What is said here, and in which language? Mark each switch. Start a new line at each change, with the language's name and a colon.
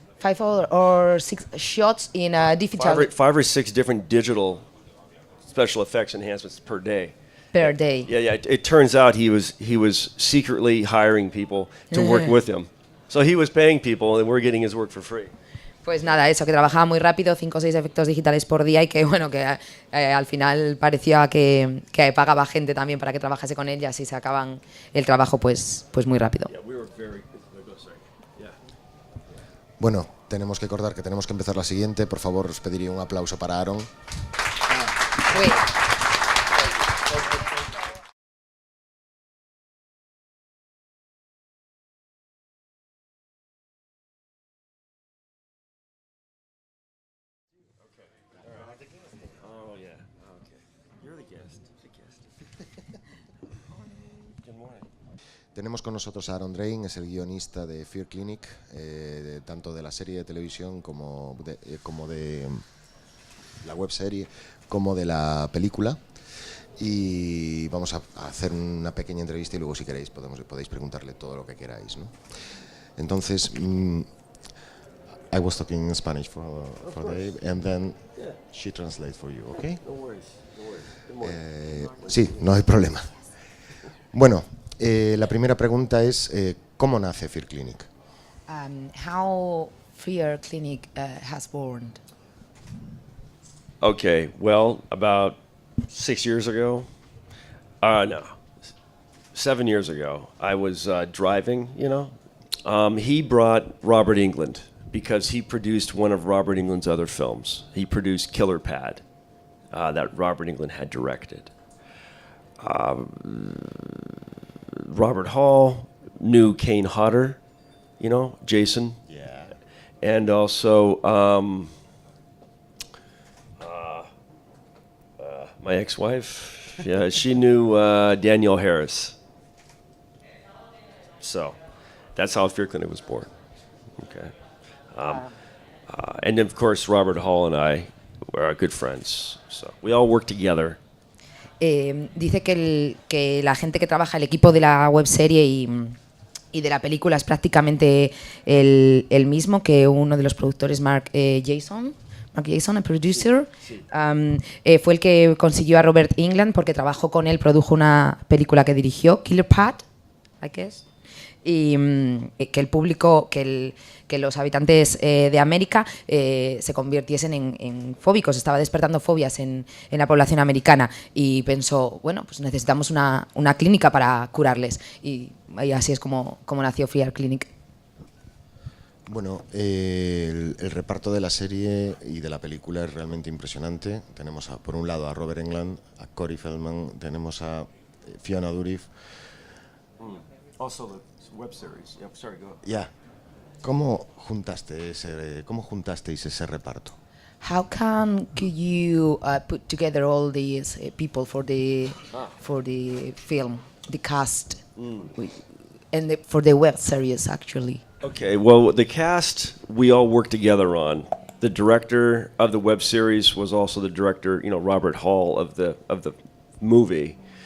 English: 5 or 6 shots in a digital 5 or 6 different digital special effects enhancements per day. per day. Yeah. It turns out he was secretly hiring people to work with him. So he was paying people, and we're getting his work for free.
Spanish: Pues nada, eso, que trabajaba muy rápido, 5 o 6 efectos digitales por día y que bueno, que al final parecía que pagaba gente también para que trabajase con él y así sacaban el trabajo pues muy rápido. Bueno, tenemos que acordar que tenemos que empezar la siguiente. Por favor, os pediría un aplauso para Aaron. Tenemos con nosotros a Aaron Drain, es el guionista de Fear Clinic, tanto de la serie de televisión como de la webserie, como de la película. Y vamos a hacer una pequeña entrevista y luego, si queréis, podéis preguntarle todo lo que queráis, ¿no?
English: Entonces, I was talking in Spanish for Dave, and then she translates for you, ¿ok? No worries.
Spanish: Sí, no hay problema. Bueno, la primera pregunta es, ¿cómo nace Fear Clinic?
English: How Fear Clinic has born? Okay, well, about 6 years ago, no, 7 years ago, I was driving, he brought Robert Englund because he produced one of Robert Englund's other films. He produced Killer Pad that Robert Englund had directed. Robert Hall knew Kane Hodder, Jason. Yeah. And also my ex-wife, she knew Danielle Harris. So that's how Fear Clinic was born. Okay. And of course, Robert Hall and I were good friends. So we all worked together.
Spanish: Dice que la gente que trabaja, el equipo de la webserie y de la película es prácticamente el mismo, que uno de los productores, Mark Jason, el producer, fue el que consiguió a Robert Englund porque trabajó con él, produjo una película que dirigió, Killer Pad,
English: I guess,
Spanish: y que el público, que los habitantes de América se convirtiesen en fóbicos. Estaba despertando fobias en la población americana y pensó, bueno, pues necesitamos una clínica para curarles, y así es como nació Fear Clinic. Bueno, el reparto de la serie y de la película es realmente impresionante. Tenemos por un lado a Robert Englund, a Corey Feldman, tenemos a Fiona Dourif.
English: Also the web series. Yep, sorry, go. Yeah.
Spanish: ¿Cómo juntasteis ese reparto?
English: How could you put together all these people for the film, the cast, and for the web series actually? Okay, well, the cast we all worked together on. the director of the web series was also the director, Robert Hall of the movie.